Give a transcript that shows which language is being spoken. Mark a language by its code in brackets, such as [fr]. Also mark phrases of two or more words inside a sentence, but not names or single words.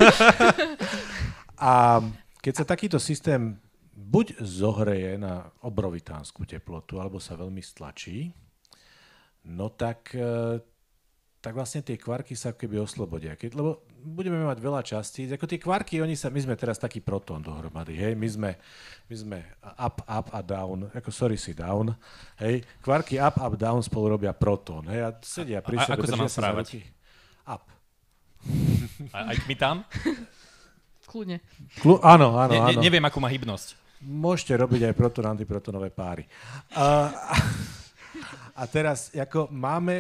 [sk] A keď sa takýto systém buď zohreje na obrovitánsku teplotu, alebo sa veľmi stlačí, no tak vlastne tie kvarky sa keby oslobodia. Lebo budeme mať veľa častíc. Ako tie kvarky, my sme teraz taký protón dohromady. Hej? My sme up a down. Down. Hej? Kvarky up, down spolu robia protón. Hej? A sedia pri sebe. Ako sa mám správať? Up. Aj my tam? Kľudne. Áno. Neviem, akú má hybnosť. Môžete robiť aj proton-antiprotonové páry. A teraz, ako máme...